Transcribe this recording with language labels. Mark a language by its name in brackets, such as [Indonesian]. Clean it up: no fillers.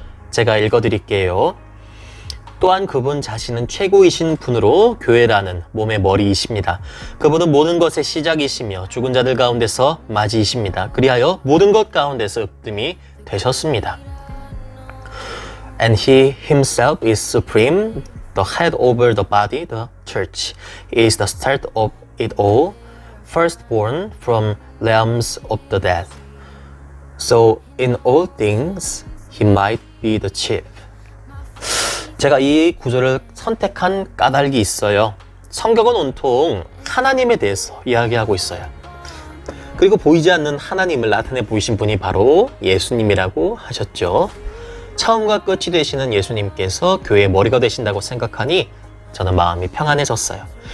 [Korean] 제가 읽어드릴게요. 또한 그분 자신은 최고이신 분으로 교회라는 몸의 머리이십니다. 그분은 모든 것의 시작이시며 죽은 자들 가운데서 맞이이십니다. 그리하여 모든 것 가운데서 으뜸이 되셨습니다. [English] And he himself is supreme, the head over the body, the church. He is the start of it all, firstborn from realms of the dead. So in all things he might be the chief. [Korean] 제가 이 구절을 선택한 까닭이 있어요. 성경은 온통 하나님에 대해서 이야기하고 있어요. 그리고 보이지 않는 하나님을 나타내 보이신 분이 바로 예수님이라고 하셨죠. 처음과 끝이 되시는 예수님께서 교회의 머리가 되신다고 생각하니 저는 마음이 평안해졌어요.